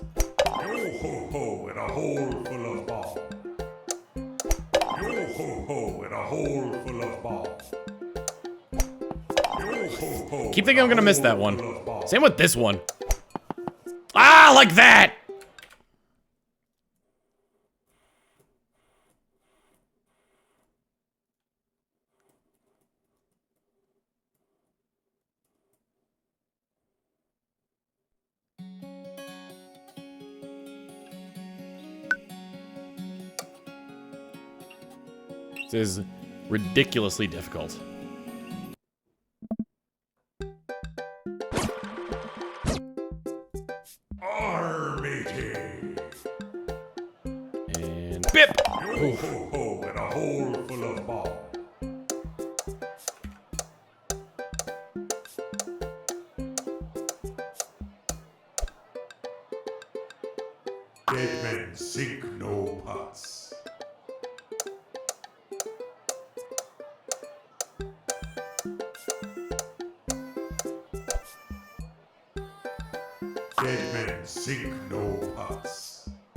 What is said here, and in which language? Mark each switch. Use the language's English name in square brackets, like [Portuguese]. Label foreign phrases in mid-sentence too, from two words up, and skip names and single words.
[English] Yo-ho-ho in a hole full of ball. Yo-ho-ho in a hole full of ball. Yo-ho-ho Keep thinking I'm gonna miss that one. Same with this one. Ah, like that! This is ridiculously difficult. Armity. And bip! Yo-ho-ho in a hole full of ball. Dead men sink no putts. Dead men sink no putts.